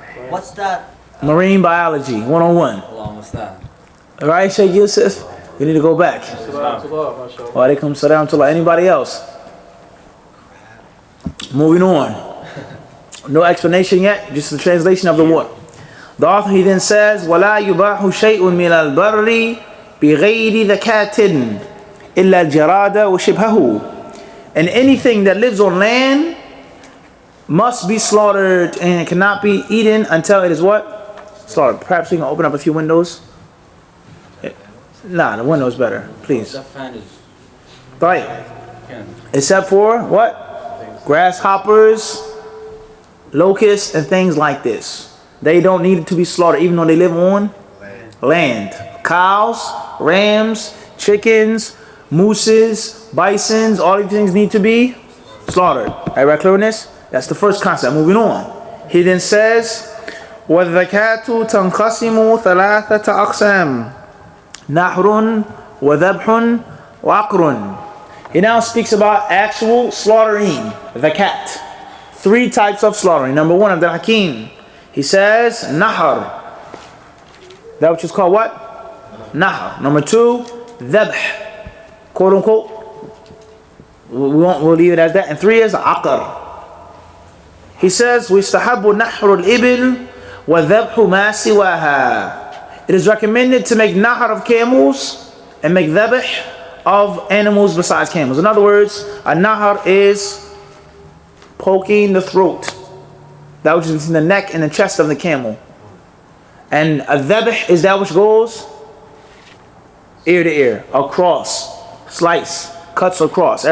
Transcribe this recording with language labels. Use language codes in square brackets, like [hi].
[en] What's that? Marine biology, 101. Along with that. All right, Sheikh Yusuf? We need to go back. Wa alaikum salam to anybody else? Moving on. No explanation yet, just the translation of the word. [ar] The author, he then says, وَلَا يُبَاحُ شَيْءٌ مِنَ الْبَرِّ بِغَيْرِ ذَكَاتٍ إِلَّا الْجَرَادَ وَشِبْهَهُ. [en] And anything that lives on land must be slaughtered and cannot be eaten until it is what? Slaughtered. Perhaps we can open up a few windows. Nah, the window's better. Please. That fan is, Right. can. Except for what? Grasshoppers, locusts, and things like this. They don't need to be slaughtered even though they live on land. Cows, rams, chickens, mooses, bisons, all these things need to be slaughtered. Everybody clear on this? That's the first concept. Moving on. [ar] He then says, وَالذَّكَاةُ تَنْقَسِمُ ثَلَاثَةَ أَقْسَامٍ نَحْرٌ وَذَبْحٌ وَعَقْرٌ. [en] He now speaks about actual slaughtering, the cat. Three types of slaughtering. Number one, Abdul Hakim. He says, nahar. That which is called what? Nahar. Number two, dhabh. Quote unquote. We'll leave it as that. And three is aqar. [ar] He says, وَيُسْتَحَبُّ نَحْرُ الْإِبِلِ وَذَبْحُ مَا سِوَاهَا. [en] It is recommended to make nahar of camels and make dhabh of animals besides camels. In other words, a nahar is poking the throat. That which is between the neck and the chest of the camel. And a dhabh is that which goes ear to ear, across, slice, cuts across.